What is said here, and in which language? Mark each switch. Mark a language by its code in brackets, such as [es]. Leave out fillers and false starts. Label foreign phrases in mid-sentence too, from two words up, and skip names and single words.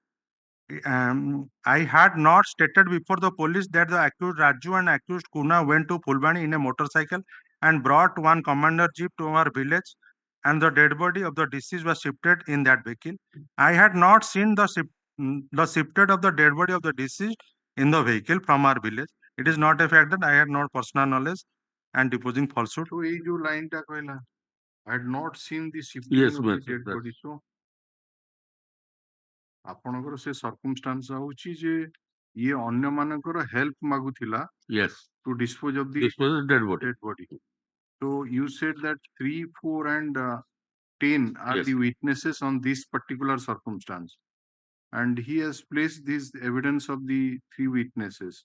[en] I had not stated before the police that the accused Raju and accused Kuna went to Fulbani in a motorcycle and brought one commander jeep to our village, and the dead body of the deceased was shifted in that vehicle. I had not seen the shifted of the dead body of the deceased in the vehicle from our village. It is not a fact that I had not personal knowledge and deposing falsehood. So [or] ଏଇ ଯୋଉ [en] line [or] ଟା କହିଲା [en] I had not seen the shifting Yes, of the yes, dead yes. body. So [or] ଆପଣଙ୍କର ସେ circumstance ହଉଛି ଯେ ଇଏ ଅନ୍ୟମାନଙ୍କର help ମାଗୁଥିଲା [en] Yes. to dispose of the This was a dead body. dead body. So you said that 3, 4 and 10 are Yes. the witnesses on this particular circumstance. And he has placed this evidence of the 3 witnesses.